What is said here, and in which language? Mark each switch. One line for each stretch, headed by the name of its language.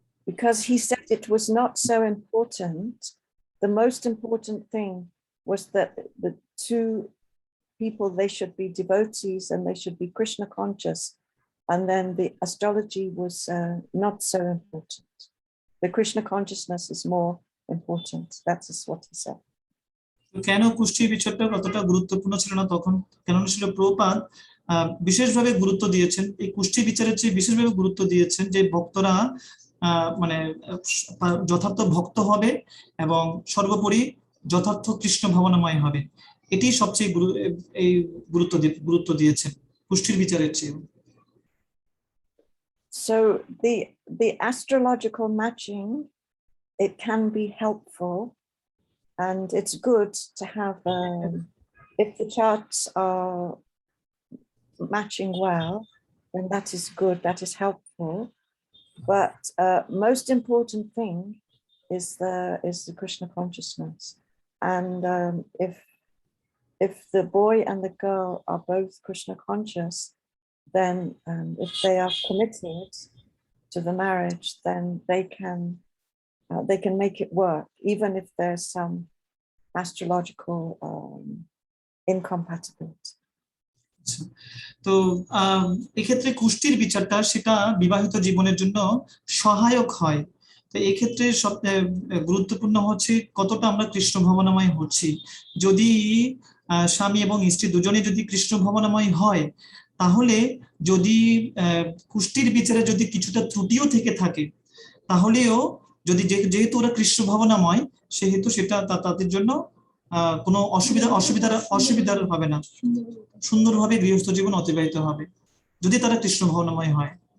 English: Because he said it was not so important. The most important thing was that the two people, they should be devotees and they should be Krishna conscious, and then the astrology was not so important. The Krishna consciousness is more important. That's what he said.
Bangla: কেন পুষ্টি বিচারটা কতটা গুরুত্বপূর্ণ ছিল না তখন? কেন ছিল প্রভুপাদ বিশেষভাবে গুরুত্ব দিয়েছেন এই পুষ্টি বিচারের চেয়ে বিশেষভাবে গুরুত্ব দিয়েছেন যে ভক্তরা মানে যথার্থ ভক্ত হবে এবং সর্বোপরি যথার্থ কৃষ্ণ ভাবনাময় হবে, এটি সবচেয়ে এই গুরুত্ব দিয়েছেন পুষ্টির বিচারের চেয়ে।
English: So the astrological matching, it can be helpful, and it's good to have if the charts are matching well, then that is good, that is helpful. But most important thing is the Krishna consciousness, and if the boy and the girl are both Krishna conscious, then if they are committed to the marriage, then they can make it work, even if there's some astrological incompatibility.
Bangla: তো এক্ষেত্রে কুষ্টির বিচারটা সেটা বিবাহিত জীবনের জন্য সহায়ক হয়। তো এক্ষেত্রে সবচেয়ে গুরুত্বপূর্ণ হচ্ছে কতটা আমরা কৃষ্ণ ভাবনাময় হচ্ছি। যদি স্বামী এবং স্ত্রী দুজনেই যদি কৃষ্ণ ভাবনাময় হয়, তাহলে যদি কুষ্টির বিচারে যদি কিছুটা ত্রুটিও থেকে থাকে, তাহলেও যদি যেহেতু ওরা কৃষ্ণ ভাবনাময়, সেহেতু সেটা তাদের জন্য কোনো অসুবিধার হবে না, সুন্দরভাবে গৃহস্থ জীবন অতিবাহিত হবে যদি তারা কৃষ্ণ ভাবনাময় হয়।